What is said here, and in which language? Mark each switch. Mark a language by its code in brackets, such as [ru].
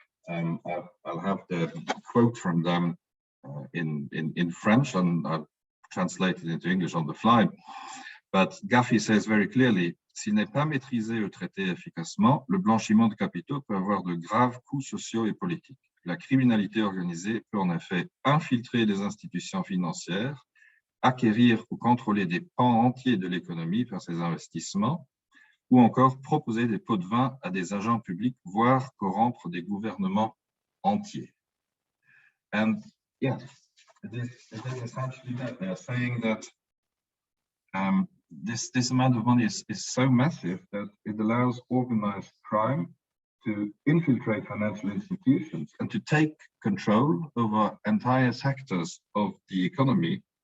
[en] I'll have the quote from them in French, and I've translated into English on the fly. But GAFI says very clearly, [fr] s'il n'est pas maîtrisé ou traité efficacement, le blanchiment de capitaux peut avoir de graves coûts sociaux et politiques. la criminalité organisée peut en effet infiltrer les institutions financières, acquérir ou contrôler des pans entiers de l'économie par ses investissements, ou encore proposer des pots de vin à des agents publics, voire corrompre des gouvernements entiers. [en] And yeah, it is essentially that they are saying that this amount of money is so massive that it allows organized crime to infiltrate financial institutions and to take control over entire sectors of the economy.